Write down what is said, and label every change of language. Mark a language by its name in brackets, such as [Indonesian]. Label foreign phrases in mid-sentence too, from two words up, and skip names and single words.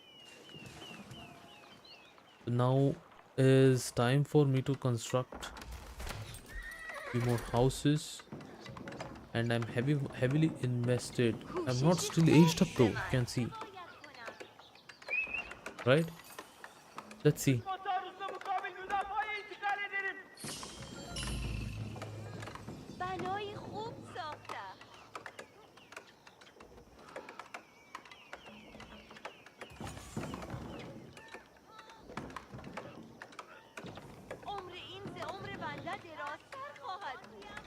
[English] Now is time for me to construct few more houses, and I'm heavily invested. I'm not still aged up though, you can see, right? Let's see. [Turkish] Taarruzla mukabil müdafaya intikal ederim. [Persian] بنای خوب ساختم. عمر این ز عمر بنده درازتر خواهد بود.